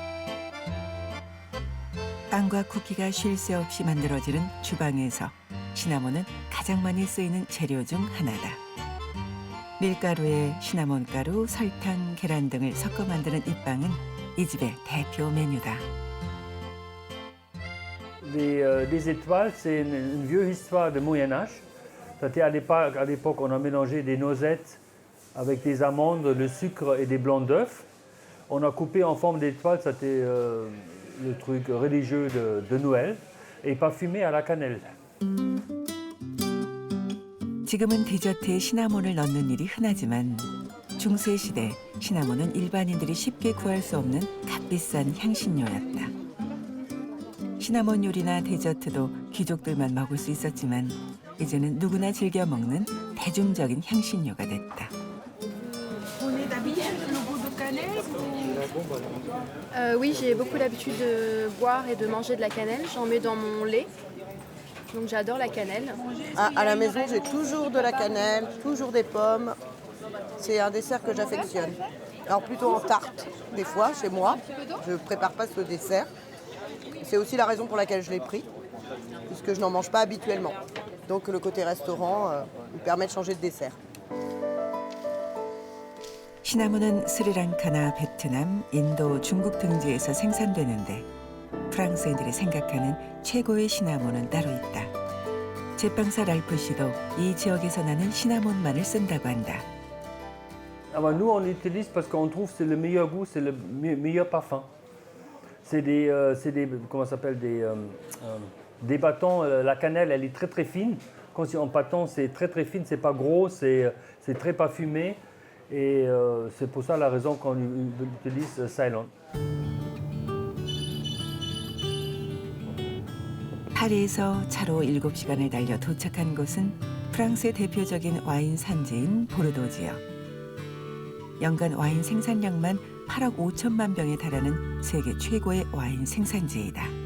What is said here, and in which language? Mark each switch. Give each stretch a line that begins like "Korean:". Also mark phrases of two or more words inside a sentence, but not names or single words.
Korean: 빵과 쿠키가 쉴 새 없이 만들어지는 주방에서 시나몬은 가장 많이 쓰이는 재료 중 하나다. 밀가루에 시나몬가루, 설탕, 계란 등을 섞어 만드는 이 빵은 이 집의 대표 메뉴다.
French: Les étoiles, c'est une vieille histoire du Moyen-Âge. C'était à l'époque, on a mélangé des noisettes avec des amandes, le sucre et des blancs d'œufs. On a coupé en forme d'étoile, c'était le truc religieux de Noël, et parfumé à la cannelle.
Korean: 지금은 디저트에 시나몬을 넣는 일이 흔하지만 중세 시대 시나몬은 일반인들이 쉽게 구할 수 없는 값비싼 향신료였다. 시나몬 요리나 디저트도 귀족들만 먹을 수 있었지만 이제는 누구나 즐겨 먹는 대중적인 향신료가 됐다.
French: Oui, j'ai beaucoup l'habitude de boire et de manger de la cannelle. J'en mets dans mon lait. Donc j'adore la cannelle. À la maison, j'ai toujours de la cannelle, toujours des pommes. C'est un dessert que j'affectionne. Alors plutôt en tarte, des fois, chez moi. Je ne prépare pas ce dessert. C'est aussi la raison pour laquelle je l'ai pris, puisque je n'en mange pas habituellement. Donc le côté restaurant me permet de changer de dessert.
Korean: 시나몬은 스리랑카나 베트남, 인도, 중국 등지에서 생산되는데 프랑스인들이 생각하는 최고의 시나몬은 따로 있다. 제빵사 랄프 씨도 이 지역에서 나는 시나몬만을 쓴다고 한다.
French: Alors nous, on utilise parce qu'on trouve que c'est le meilleur goût, c'est le meilleur parfum. C'est des comment ça s'appelle, des bâtons. La cannelle, elle est très très fine. Quand c'est en bâton, c'est très très fine, c'est pas gros, c'est très parfumé. Et c'est pour ça la raison qu'on utilise Ceylon.
Korean: 파리에서 차로 7시간을 달려 도착한 곳은 프랑스의 대표적인 와인 산지인 보르도 지역. 연간 와인 생산량만 8억 5천만 병에 달하는 세계 최고의 와인 생산지이다.